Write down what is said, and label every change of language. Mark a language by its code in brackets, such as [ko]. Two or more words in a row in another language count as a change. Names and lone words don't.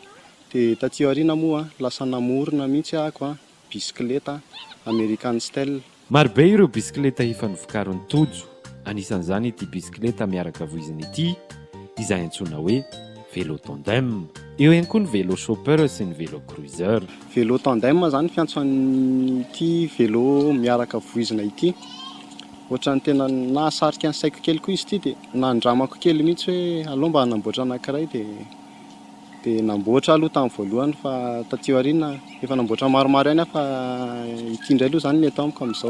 [mg] Dia taty aoriana moa lasa namorona mihitsy ahako bisikileta [en] American Style. [mg] Marobe ireo bisikileta efa novokarin'ny Tojo, anisan'izany ity bisikileta miaraka voiziny ity, izay antsoina hoe [fr] vélo tandem. [mg] Eo ihany koa ny [fr] vélo chauffeur [mg] sy ny [fr] vélo cruiser. Vélo tandem [mg] zany fiantsoan'ity vélo miaraka voizina ity. Ohatran'ny tena nahasarika ny saiko kely koa izy ity dia nandramako kely mihitsy hoe aleo mba hanamboatra anankiray dia namboatra aloha tamin'ny voalohany fa taty aoriana efa namboatra maromaro ihany fa ity indray aloha zany ny atao amiko amin'izao.